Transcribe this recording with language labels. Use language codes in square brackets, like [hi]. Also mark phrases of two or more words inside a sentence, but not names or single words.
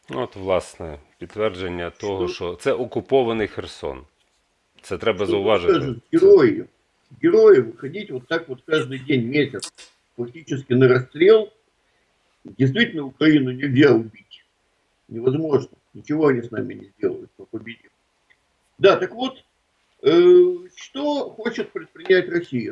[uk] от, власне, підтвердження того, що це окупований Херсон. Це треба [ru] Что [uk] зауважити. [ru] скажут герои? Герои выходить вот так вот каждый день, месяц, фактически на расстрел. Действительно, Украину нельзя убить. Невозможно. Ничего они с нами не сделают, мы победим. Да, так вот, что хочет предпринять Россия?